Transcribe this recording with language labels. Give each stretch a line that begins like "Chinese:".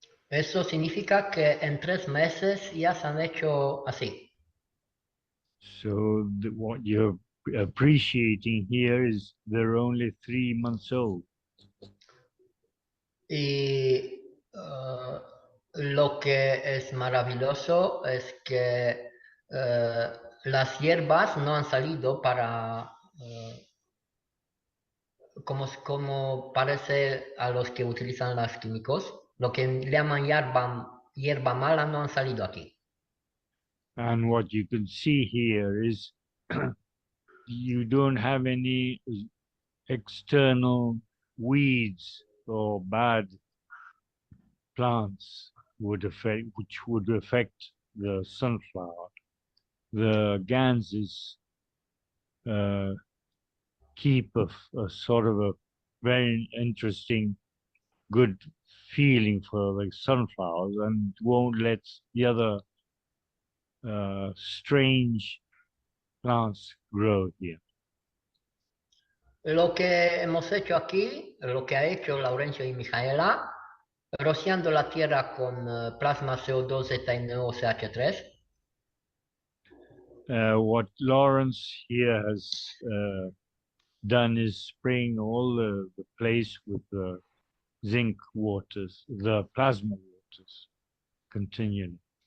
Spanish: Eso significa que en 3 meses ya se han hecho así.
English: So what you're appreciating here is they're only 3 months old.
Spanish: Y lo que es maravilloso es que las hierbas no han salido para, como parece a los que utilizan los químicos, lo que llaman hierba mala no han salido aquí.
English: And what you can see here is you don't have any external weeds or bad plants which would affect the sunflower. The ganses keep a sort of a very interesting, good feeling for the sunflowers and won't let the other strange plants grow here.
Spanish: Lo que hemos hecho aquí, lo que ha hecho Laurencio y Mijaela, rociando la tierra con plasma CO2 ZNO-CH3.
English: What Lawrence here has done is spraying all the place with the zinc waters, the plasma waters, continually.